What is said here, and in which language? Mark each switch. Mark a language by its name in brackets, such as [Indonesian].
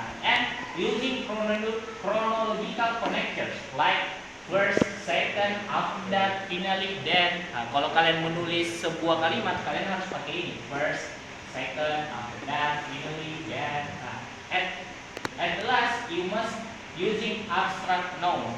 [English] And using chronological connectors like first, second, after that, finally, then. [Indonesian] Kalau kalian menulis sebuah kalimat, kalian harus pakai ini. [English] First, second, after that, finally, then. At the last, you must using abstract noun.